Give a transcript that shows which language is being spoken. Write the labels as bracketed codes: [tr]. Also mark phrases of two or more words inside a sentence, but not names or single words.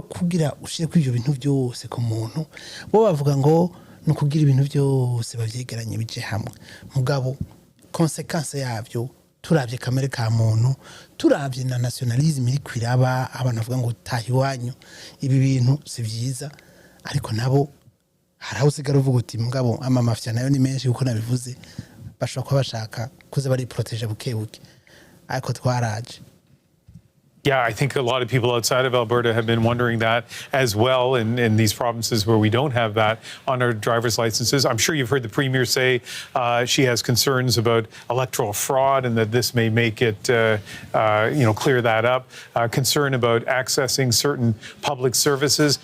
[rn] kugira ushire kw'ivyo bintu byose ku muntu bo bavuga ngo no kugira ibintu byose bavyegeranye bije hamwe mugabo consequence yavyo turavye kamere ka muntu turavye na nationalisme iri kwiraba abantu bavuga ngo tahiwanyu ibi bintu si byiza ariko nabo haraho usigara uvuga uti mugabo ama mafia nayo ni menshi uko nabivuze bashobora kuba bashaka kuza bari proteger bukebuke ariko twaraje. [en] Yeah, I think a lot of people outside of Alberta have been wondering that as well in these provinces where we don't have that on our driver's licenses. I'm sure you've heard the Premier say she has concerns about electoral fraud and that this may make it, clear that up. Concern about accessing certain public services.